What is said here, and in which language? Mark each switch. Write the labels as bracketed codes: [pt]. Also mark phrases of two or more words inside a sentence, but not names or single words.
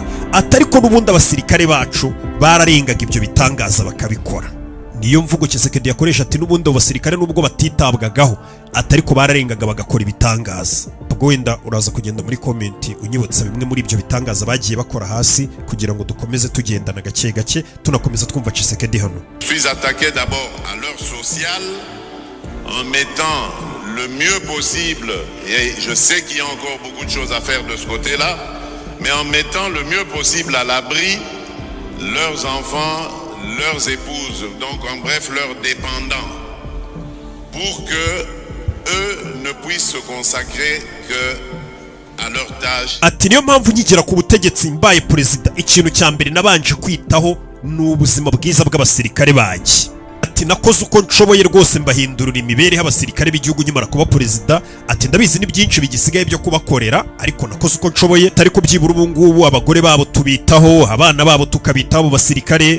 [rw] Ati ariko n'ubundi abasirikare bacu bararengaga ibyo bitangaza bakabikora. Niyo mvugo Tshisekedi yakoresha, ati n'ubundi abasirikare nubwo batitabwagaho ati ariko bararengaga bagakora ibitangaza. Ubwo wenda uraza kugenda muri comment unyibutsa bimwe muri ibyo bitangaza bagiye bakora hasi kugira ngo dukomeze tugendana gake gake tunakomeza twumva Tshisekedi hano. [fr] Je suis attaqué d'abord à l'heure sociale en mettant le mieux possible, et je sais qu'il y a encore beaucoup de choses à faire de ce côté-là, mais en mettant le mieux possible à l'abri leurs enfants, leurs épouses, donc en bref leurs dépendants, pour que eux ne puissent se consacrer que à leur tâche. [rw] Ati niyo mpamvu nkigera ku butegetsi mbaye perezida, ikintu cya mbere nabanje kwitaho ni ubuzima bwiza bw'abasirikare banjye. Ati nakoze uko nshoboye rwose mbahindurira imibereho abasirikare b'igihugu nyimara kuba perezida. Ati ndabizi ni byinshi bigisigaye byo kubakorera ariko nakoze uko nshoboye, atari ko byibura ubu ngubu abagore babo tubitaho, abana babo tukabitaho basirikare.